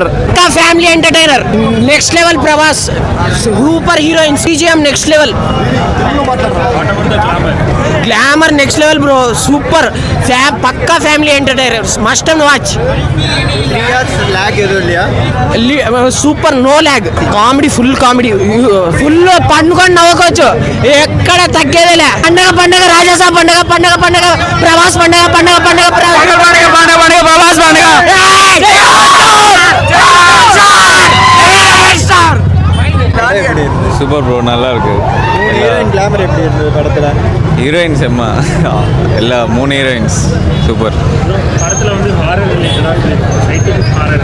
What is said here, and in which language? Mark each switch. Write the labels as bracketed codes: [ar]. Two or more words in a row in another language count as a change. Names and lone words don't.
[en] Family entertainer. Next level Prabhas. Super heroine. CGM next level. Glamour next level, bro. Super. Pakka family entertainer. Must and watch. 3 hours lag ఎదురు இல்லையா? Super, no lag. Comedy, full comedy. [te] Full పండుకొని నవ్వుకోవచ్చు. ఎక్కడ తగ్గేదేలే. పండగ రాజాసా పండగ ప్రభాస్ పండగ ప్రభాస్ పండగ. [en] super bro, [ta] நல்லா இருக்கு. [en] heroine glamour [ta] எப்படி இருந்தது படத்துல? ஹீரோயின்ஸ் எம்மா எல்லா 3 [en] heroines super. [ta] படத்துல வந்து [en] horror related scientific horror